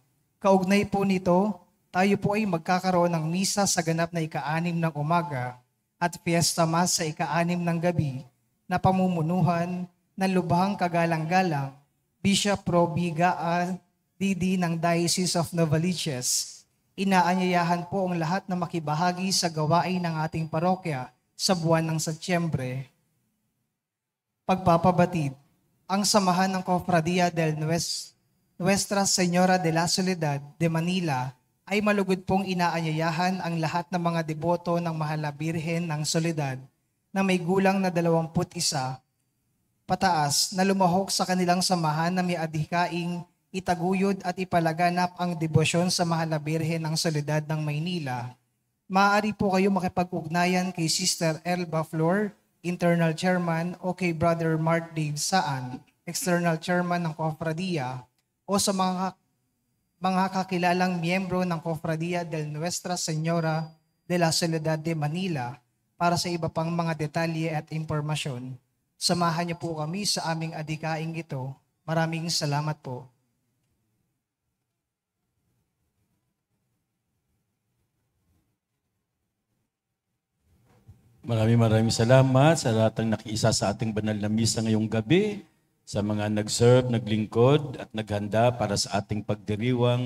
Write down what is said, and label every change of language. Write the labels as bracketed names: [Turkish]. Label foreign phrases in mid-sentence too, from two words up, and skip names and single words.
[Filipino] Kaugnay po nito, tayo po ay magkakaroon ng misa sa ganap na ika-6 ng umaga at [English] fiesta mass [Filipino] sa ika-6 ng gabi na pamumunuhan ng lubhang kagalang-galang Bishop Pro Biga DD ng Diocese of Novaliches. Inaanyayahan po ang lahat na makibahagi sa gawain ng ating parokya sa buwan ng Setyembre. Pagpapabatid. Ang samahan ng Cofradia del Nuestra Señora de la Soledad de Manila ay malugod pong inaanyayahan ang lahat ng mga deboto ng Mahal na Birhen ng Soledad na may gulang na 21 pataas na lumahok sa kanilang samahan na may adhikaing itaguyod at ipalaganap ang debosyon sa Mahal na Birhen ng Soledad ng Maynila. Maaari po kayo makipag-ugnayan kay Sister Elba Flor, [English] Internal Chairman, [Filipino] o kay Brother Mark Dave Saan, [English] External Chairman [Filipino] ng Cofradia, o sa mga kakilalang miyembro ng Cofradia del Nuestra Señora de la Soledad de Manila para sa iba pang mga detalye at impormasyon. Samahan niyo po kami sa aming adhikaing ito. Maraming salamat po. Maraming salamat sa lahat ng nakiisa sa ating banal na misa ngayong gabi, sa mga nag-serve, naglingkod at naghanda para sa ating pagdiriwang.